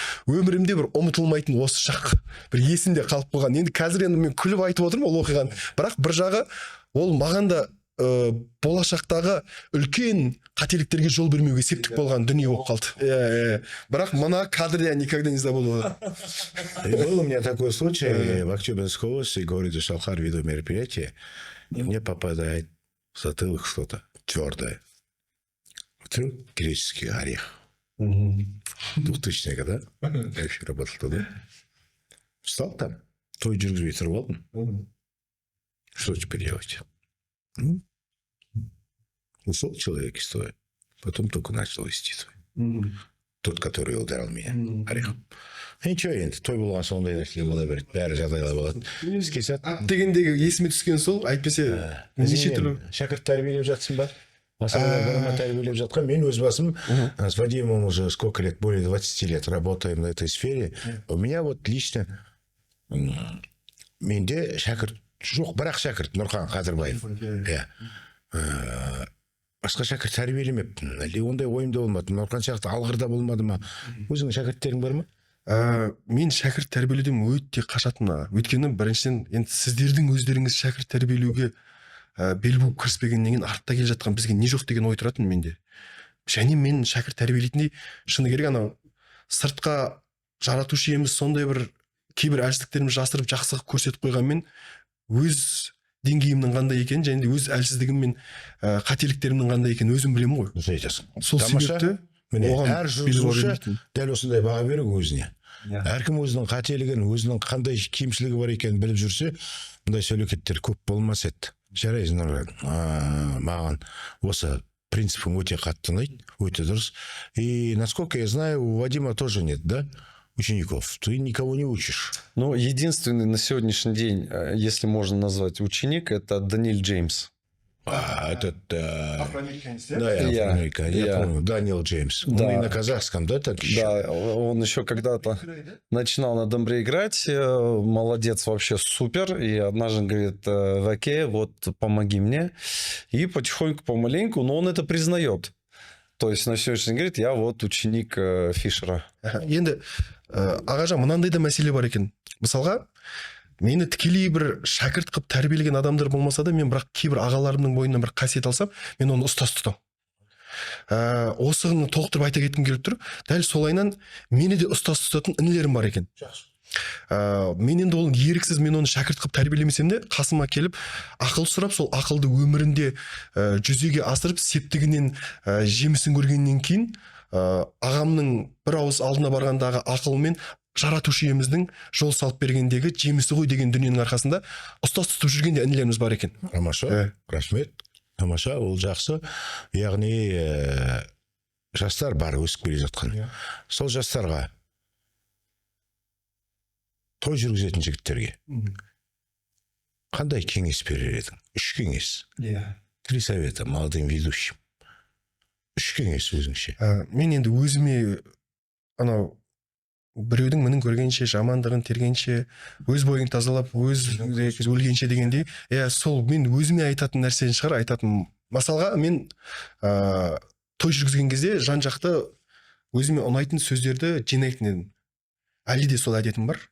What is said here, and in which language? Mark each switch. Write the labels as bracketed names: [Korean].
[Kazakh] Өмірімде бір ұмытылмайтын осы шақ, бір есімде қалып қойған. Енді қазір енді мен күліп айтып отырмын ол оқиғаны, бірақ бір жағы ол маған да болашақтағы үлкен қателіктерге жол бермеуге септік болған дүние болып қалды. Бірақ мына кадрды [Russian] я никогда не забуду. Был у меня такой случай в Актюбинской области, городе Шалхар, веду мероприятие, и мне попадает в затылок что-то твердое. Греческий орех. 2000-е года. Я еще работал туда. Встал там, [Kazakh] той жүргізбей тұрып алдым. [Russian] Что теперь делать? Ушел человек из стоя. Потом только начал вести свой. Тот, который ударил меня орехом. [Kazakh] Ничего енді, той болған сондай нәрселер бола береді, бәрі жағдайлар болады. Дегендегі есіме түскен сол, айтпесе неше түрлі. Шәкірт тәрбиелеп жатсың ба? Масаларына тәрбиелеп жатқан. Мен өз басым [Russian] с Вадимом уже сколько лет, более 20 лет работаем в этой сфере. У меня вот лично [Kazakh] менде шәкірт жоқ, бірақ шәкірт Нұрхан Қадырбаев. Басқа шәкірт тәрбиелемеппін. Ондай ойымда болмады. Нұрхан сияқты алғырда болмады ма? Өзіңнің шәкірттерің бар ма? Мен шәкірт тәрбиелеуден өте қашатынмын. Өйткені біріншіден енді сіздердің өздеріңіз шәкірт тәрбиелеуге бел буып кіріспегеннен кейін артта келе жатқан бізге не жоқ деген ой тұратын менде. Және мен шәкірт тәрбиелейтіндей шыны керек анау сыртқа жаратушы иеміз сондай бір кейбір әлсіздіктерімізді жасырып жақсы көрсетіп қойғанмен өз деңгейімнің қандай екенін және өз әлсіздігім мен қателіктерімнің қандай екенін өзім білемін ғой. Дұрыс айтасың. Сол себепті әр жүргізуші дәл осындай баға беру өзіне. Әркім өзінің қателігін, өзінің қандай кемшілігі бар екенін біліп жүрсе, бұндай сөйлекеттер көп болмас еді. Жарайсың, маған осы принципің өте қатты ұнайды, өте дұрыс. [Russian] И насколько я знаю, у Вадима тоже нет, да? Учеников. Ты никого не учишь. Ну, единственный на сегодняшний день, если можно назвать ученик, это Даниэль Джеймс. Этот... Афроамериканец, да? Да, афроамериканец. Я помню, Даниэл Джеймс. Он и на казахском, да, так еще? Да, он еще когда-то начинал на домбре играть. Молодец, вообще супер. И однажды говорит, Ваке, вот помоги мне. И потихоньку, помаленьку, но он это признает. То есть на сегодняшний день говорит, я вот ученик Фишера. [Kazakh] Енді ағажан мынандай да мәселе бар екен. Мысалға, мені тікелей бір шәкірт қып тәрбиелеген адамдар болмаса да, мен бірақ кейбір ағаларымның бойынан бір қасиет алсам, мен оны ұстаз тұтам. Осыны толықтырып айта кеткім келіп тұр. Дәл солайынан мені де ұстаз тұтатын інілерім бар екен. Мен енді ол еріксіз мен оны шәкірт қып тәрбиелемесем де қасыма келіп ақыл сұрап, сол ақылды өмірінде жүзеге асырып, септігінен жемісін көргеннен кейін ағамның бір ауыз алдына барғандағы ақылымен жаратушы иеміздің жол салып бергендегі жемісі ғой деген дүниенің арқасында ұстаз тұтып жүрген де інілеріміз бар екен. Тамаша, рахмет. Тамаша, ол жақсы. Яғни жастар бар өсіп келе жатқан. Сол жастарға той жүргізетін жігіттерге қандай кеңес берер едің? 3 кеңес. [Russian] 3 совета молодым ведущим. [Kazakh] 3 кеңес өзіңше. Мен енді өзіме анау біреудің мінін көргенше, жамандығын тергенше, өз бойын тазалап, өз өлгенше дегендей, сол мен өзіме айтатын нәрсені шығар, айтатын. Мысалға, мен той жүргізген кезде жан жақты өзіме ұнайтын сөздерді жинайтын едім. Әлі де сол әдетім бар.